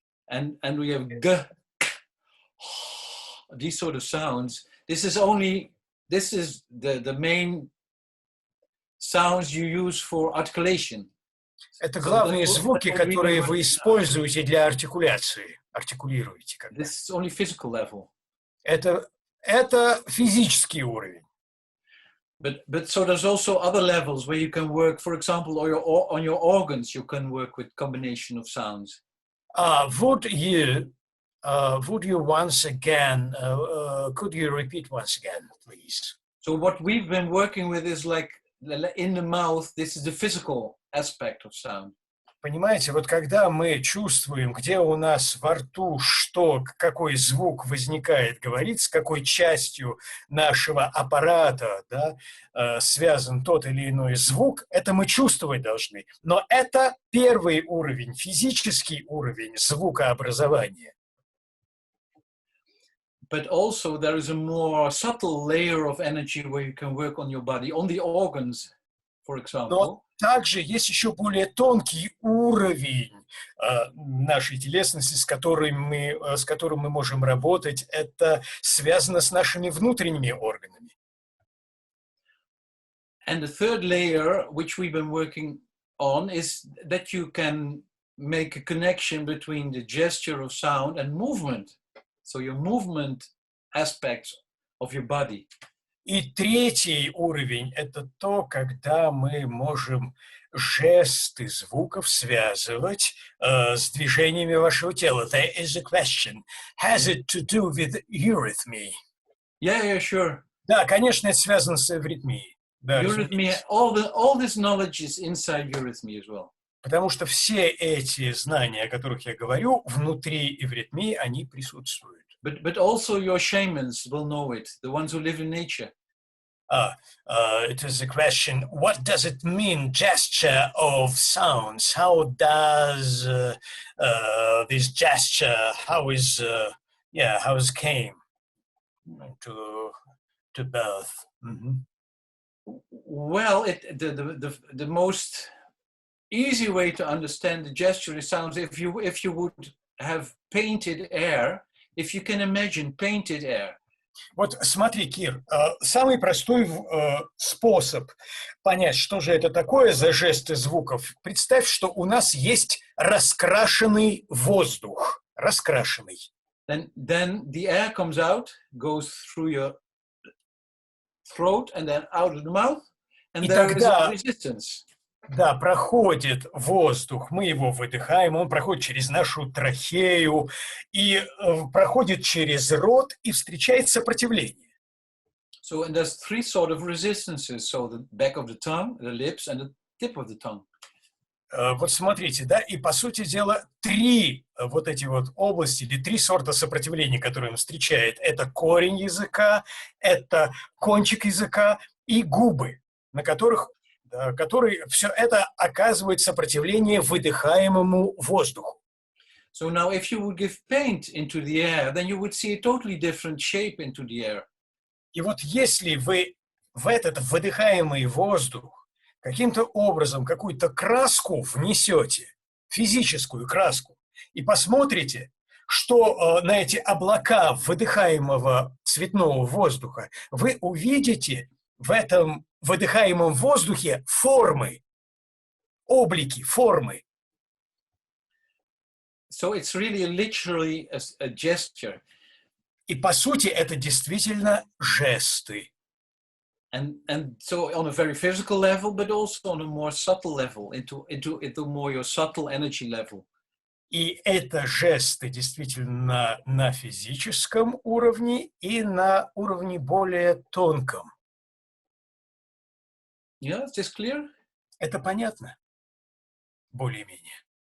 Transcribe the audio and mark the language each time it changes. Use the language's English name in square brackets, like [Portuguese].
[English] and we have g, these sort of sounds. This is the main sounds you use for articulation. [Russian] Это главные звуки, которые вы используете для артикуляции. Артикулируете. [English] This is only physical level. [Russian] Это физический уровень. [English] But so there's also other levels where you can work, for example, on your organs, you can work with combination of sounds. Would you once again, could you repeat once again, please? So what we've been working with is like in the mouth, this is the physical aspect of sound. [Russian] Понимаете, вот когда мы чувствуем, где у нас во рту какой звук возникает, говорить, с какой частью нашего аппарата, да, связан тот или иной звук, это мы чувствовать должны. Но это первый уровень, физический уровень звукообразования. [English] But also there is a more subtle layer of energy where you can work on your body, on the organs, for example. [Russian] Но также есть еще более тонкий уровень нашей телесности, с которым мы можем работать. Это связано с нашими внутренними органами. [English] And the third layer, which we've been working on, is that you can make a connection between the gesture of sound and movement. So your movement aspects of your body. [Russian] И третий уровень – это то, когда мы можем жесты звуков связывать с движениями вашего тела. [English] There is a question. Has it to do with eurythmy? Yeah, sure. [Russian] Да, конечно, это связано с эвритмией. Да, [English] eurythmy, all this knowledge is inside eurythmy as well. [Russian] Потому что все эти знания, о которых я говорю, внутри эвритмии, они присутствуют. [English] But also your shamans will know it, the ones who live in nature. It is a question, what does it mean, gesture of sounds? How does this gesture, how is came to birth? Mm-hmm. Well, the most easy way to understand the gesture of sounds, if you would have painted air, if you can imagine painted air. [Russian] Вот смотри, Кир, самый простой способ понять, что же это такое за жесты звуков. Представь, что у нас есть раскрашенный воздух. Раскрашенный. [English] Then the air comes out, goes through your throat and then out of the mouth, and there is a resistance. [Russian] Да, проходит воздух, мы его выдыхаем, он проходит через нашу трахею и проходит через рот и встречает сопротивление. [English] So and there's three sort of resistances, so the back of the tongue, the lips, and the tip of the tongue. [Russian] Вот смотрите, да, и по сути дела три вот эти вот области или три сорта сопротивления, которые он встречает. Это корень языка, это кончик языка и губы, на которых который все это оказывает сопротивление выдыхаемому воздуху. [English] So now if you would give paint into the air, then you would see a totally different shape into the air. [Russian] И вот если вы в этот выдыхаемый воздух каким-то образом какую-то краску внесете, физическую краску, и посмотрите, что на эти облака выдыхаемого цветного воздуха, вы увидите в этом выдыхаемом воздухе формы, облики, формы. [English] So it's really literally a gesture. [Russian] И по сути это действительно жесты. [English] And so on a very physical level, but also on a more subtle level, into more your subtle energy level. [Russian] И это жесты действительно на физическом уровне и на уровне более тонком. [English] Yeah, is this clear? [Russian] Это понятно? Более-менее.